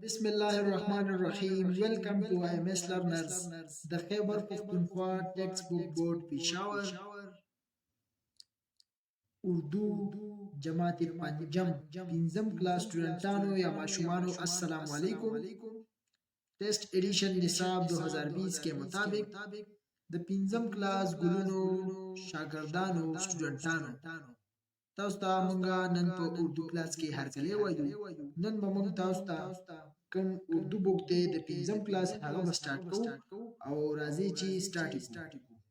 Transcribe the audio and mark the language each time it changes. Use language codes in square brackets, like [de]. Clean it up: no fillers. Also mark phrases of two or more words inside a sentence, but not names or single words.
[ar] بسم الله الرحمن الرحیم. [en] Welcome to IMS learners [ps] د خیبر پختونخوا [en] Text Book Board [ps] پېښور [ur] اردو جماعت پنجم [ps] پنځم کلاس سټوډنټانو یا ماشومانو [ar] السلام علیکم. [ur] ٹیسٹ ایڈیشن نصاب 2020 کے مطابق [ps] د پنځم کلاس ګلونو شاګردانو سټوډنټانو تاسو ته مونږه نن په اردو کلاس کې هرکلی وایو. نن به مونږ تاسو ته کوم اردو بوک دی د پنځم کلاس هغه به سٹارټ کوو او راځي چې سٹارټ کوو.